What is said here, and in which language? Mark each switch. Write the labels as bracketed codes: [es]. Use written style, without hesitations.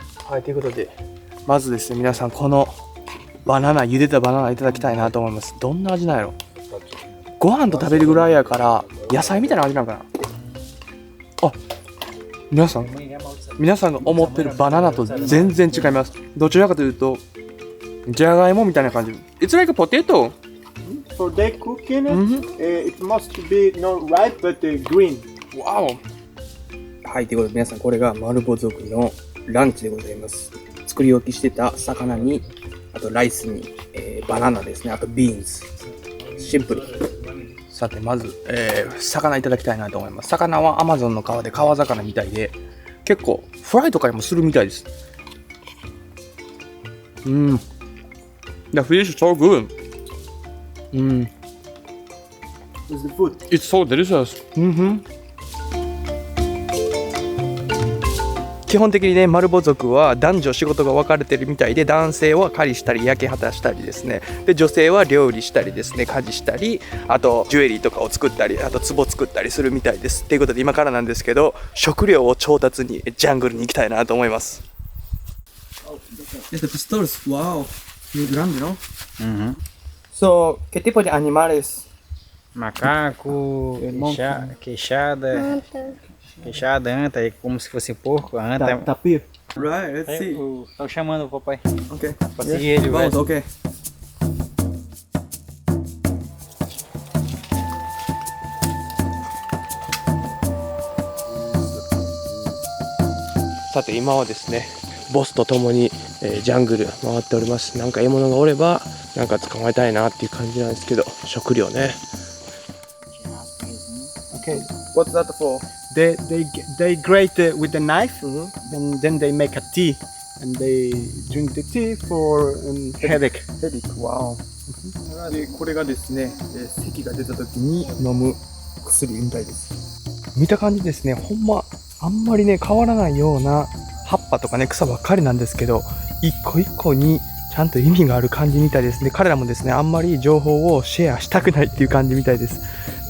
[ja] はい、ということで、まずですね、皆さん、この茹でたバナナいただきたいなと思います。どんな味なんやろ？ご飯と食べるぐらいやから、野菜みたいな味なんかな。あ、皆さんが思ってるバナナと全然違います。どちらかというと、じゃがいもみたいな感じ。 [en] It's like a potato. For they cooking it, it must be not ripe but green. Wow. [ja] はい、ということで皆さん、これがマルボ族のランチでございます。作り置きしてた魚に、あとライスに、バナナですね、あとビーンズ。シンプル。さて、まず、魚いただきたいなと思います。魚はアマゾンの川で川魚みたいで、結構フライとかにもするみたいです。 [en] The fish is so good. Is the food? It's so delicious. [ja] 基本的にね、マルボ族は男女仕事が分かれてるみたいで、男性は狩りしたり焼け畑したりですね、で女性は料理したりですね、家事したり、あとジュエリーとかを作ったり、あと壺作ったりするみたいです。ということで今からなんですけど、食料を調達にジャングルに行きたいなと思います。 [es] Este pistols, wow, muy grande, ¿no? So, ¿qué tipo de animales? [pt] Macaco, queixada, anta, é como se fosse porco, a anta. [en] Tapir. Right, let's see. [pt] Estão chamando o papai. [en] Okay. [pt] Pra seguir ele, vai. Vamos, okay. [ja] さて今はですね、ボスと共に、ジャングル回っております。なんか獲物がおればなんか捕まえたいなっていう感じなんですけど、食料ね。 [en] Okay. What's that for? They grate with a knife, and then they make a tea, and they drink the tea for headache. Wow. [ja] でこれがですね、咳が出た時に飲む薬みたいです。見た感じですね、ほんまあんまりね変わらないような葉っぱとかね草ばっかりなんですけど、一個一個にちゃんと意味がある感じみたいですね。彼らもですね、あんまり情報をシェアしたくないっていう感じみたいです。